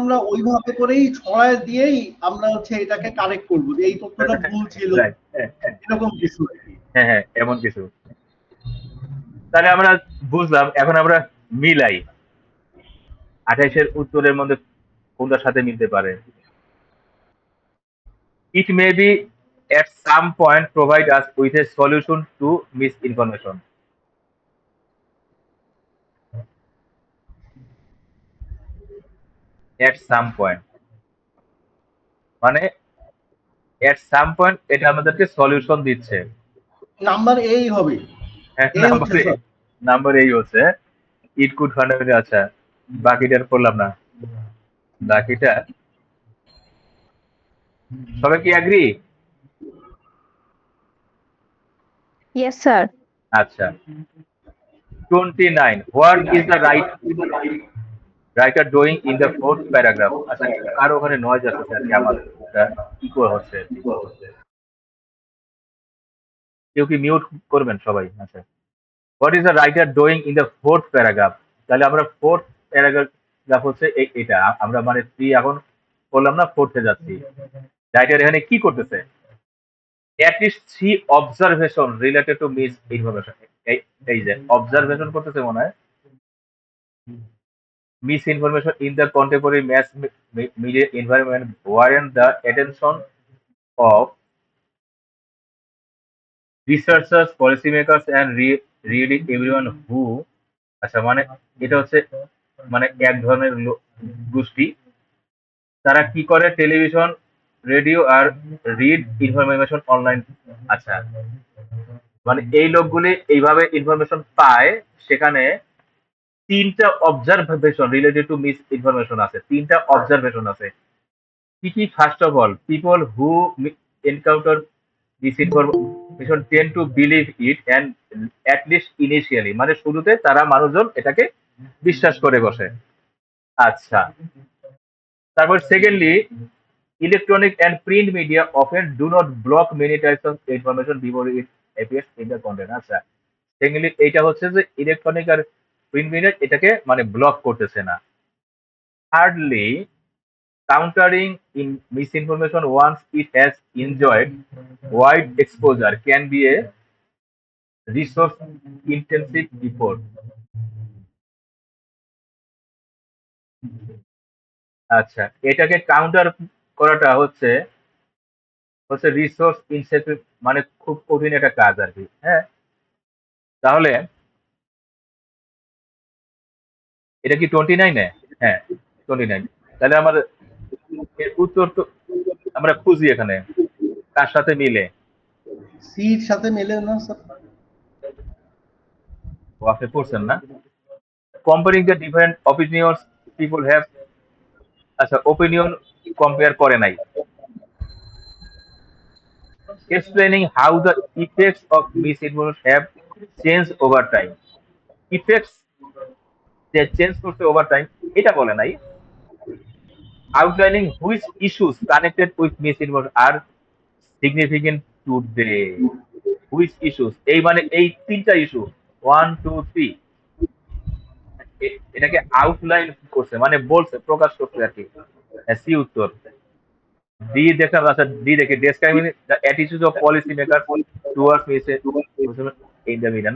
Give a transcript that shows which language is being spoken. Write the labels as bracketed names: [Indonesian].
[Bangla] আমরা ওইভাবে করেই ছড়ায় দিয়েই আমরা হচ্ছে এটাকে কারেক্ট করবো যে এই তথ্যটা ভুল ছিল, রাইট, হ্যাঁ হ্যাঁ এরকম কিছু আর কি। হ্যাঁ হ্যাঁ এমন কিছু। তাহলে আমরা বুঝলাম, এখন আমরা মিলাই 28-এর উত্তরের মধ্যে কোনটার সাথে মিলতে পারে। [English] It may be at some point provide us with a solution to misinformation. At some point [Bangla] মানে at some point এটা আমাদেরকে সলিউশন দিচ্ছে। নাম্বার এই হবে, হ্যাঁ এই হচ্ছে স্যার। নাম্বার এই হচ্ছে ইট কুড ফান্ডামেন্টাল। আচ্ছা বাকিটা আর করলাম না, বাকিটা সবাই কি অ্যাগ্রি? [English] Yes, sir. আচ্ছা 29 what is the writer doing in the fourth paragraph. [Bangla] আচ্ছা কার ওখানে নয়েজ আসছে আর কি, আমার ইকো হচ্ছে আর কি, কেউ কি মিউট করবেন সবাই? [English] আচ্ছা what is the writer doing in the fourth paragraph. [Bangla] তাহলে আমরা ফোর্থ প্যারাগ্রাফ হচ্ছে এটা আমরা মানে 3 এখন বললাম না, ফোর্থে যাচ্ছি। রাইটার এখানে কি করতেছে? [English] at least 3 observation related to misinformation। [Bangla] এই যে অবজারভেশন করতেছে মনে হয়, [English] misinformation in the contemporary mass media environment warrant the attention of researchers, policymakers and really everyone who। [Bangla] আচ্ছা মানে এটা হচ্ছে মানে এক ধরনের গোষ্ঠী, তারা কি করে টেলিভিশন, রেডিও আর রিড ইনফরমেশন অনলাইন। আচ্ছা মানে এই লোকগুলি এইভাবে ইনফরমেশন পায়, সেখানে 3টা observation related to miss information আছে, 3টা অবজারভেশন আছে। কি কি? [English] first of all people who encounter this information tend to believe it and at least initially, [Bangla] মানে শুরুতে তারা মানুষজন এটাকে বিশ্বাস করে বসে। আচ্ছা তারপর [English] Secondly, electronic and print media often do not block many types of information before it appears in the content. [Bangla] আচ্ছা, সেকেন্ডলি এইটা হচ্ছে যে ইলেকট্রনিক আর প্রিন্ট মিডিয়া এটাকে মানে ব্লক করতেছে না। [English] Thirdly, countering in misinformation once it has enjoyed wide exposure can be a resource intensive effort. [Bangla] আচ্ছা, এটাকে কাউন্টার করাটা হচ্ছে হচ্ছে রিসোর্স ইনসেন্সিভ, মানে খুব কঠিন একটা কাজ আর কি। হ্যাঁ, তাহলে এটা কি 29-এ? হ্যাঁ, 29। তাহলে আমার এর উত্তর তো আমরা খুঁজি এখানে কার সাথে মিলে। সির সাথে মেলে না স্যার? ও, আপনি পড়ছেন না? [English] Comparing the different opinions people have. [Bangla] আচ্ছা, ওপিনিয়ন কম্পেয়ার করে নাই। [English] Explaining how the effects of misinformation have changed over time. [Bangla] Effects যে চেঞ্জ করছে ওভার টাইম এটা বলে নাই। [English] Outlining which issues connected with misinformation are significant today. [Bangla] Which issues, এই মানে এই তিনটা ইস্যু 1 2 3 এটাকে আউটলাইন করছে, মানে বলছে, প্রকাশ করছে আর কি। সি উত্তর। ডি দেখলাম। আচ্ছা, ডি দেখি, [English] Describing the attitude of policy maker towards misinformation in the media.